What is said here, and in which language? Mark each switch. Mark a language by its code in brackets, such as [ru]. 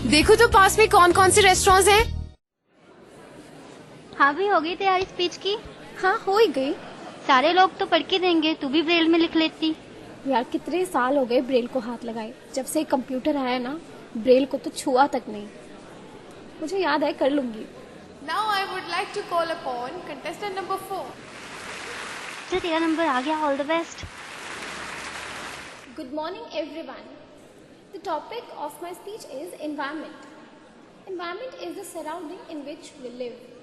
[hi] देखो तो पास में कौन कौन से रेस्टोरेंट्स हैं। हाँ भी हो गई तैयारी स्पीच की? हाँ, हो ही गई। सारे लोग तो पढ़ के देंगे, तू भी ब्रेल में लिख लेती। यार कितने साल हो गए ब्रेल को हाथ लगाए, जब से कंप्यूटर आया ना ब्रेल को तो छुआ तक नहीं। मुझे याद है, कर लूंगी। [en] Now I would like to call upon contestant number 4. [hi] तो तेरा नंबर आ गया, all the best. [en] Good morning everyone. The topic of my speech is environment. Environment is the surrounding in which we live.